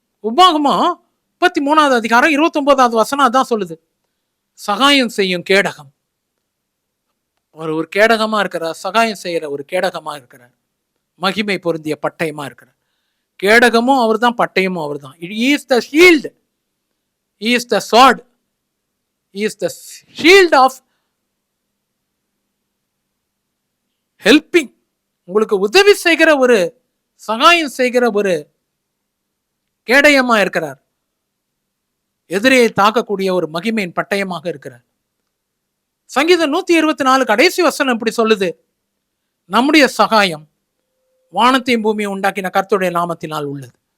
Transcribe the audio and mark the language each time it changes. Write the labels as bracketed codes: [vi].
[ta] உபாகமம் 33வது அதிகாரம் 29வது வசனம் அதான் சொல்லுது. சகாயம் செய்யும் கேடகம். அவர் ஒரு கேடகமா இருக்கிறார், சகாயம் செய்யற ஒரு கேடகமா இருக்கிறார், மகிமை பொருந்திய பட்டயமா இருக்கிறார். கேடகமும் அவர் தான், பட்டயமும் அவர் தான். [en] He is the shield, he is the sword, he is the shield of helping. [ta] உங்களுக்கு உதவி செய்கிற ஒரு, சகாயம் செய்கிற ஒரு கேடயமா இருக்கிறார். எதிரியை தாக்கக்கூடிய ஒரு மகிமையின் பட்டயமாக இருக்கிறார். சங்கீதம் 124 கடைசி வசனம் இப்படி சொல்லுது, நம்முடைய சகாயம் வானத்தையும் பூமியை உண்டாக்கின கர்த்தருடைய நாமத்தினால் உள்ளது.